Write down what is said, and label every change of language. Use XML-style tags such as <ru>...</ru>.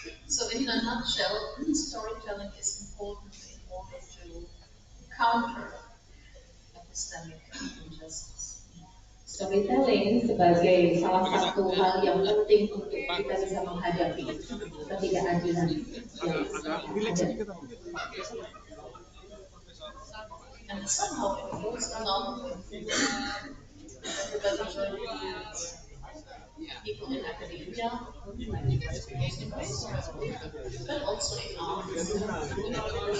<en>So in a nutshell, storytelling is important in order to counter epistemic injustice.</en> <id>Storytelling sebagai salah satu hal yang penting untuk kita bisa menghadapi ketidakadilan yang ada.</id> <en>And somehow it goes along with everybody, people in academia, but also in art.</en>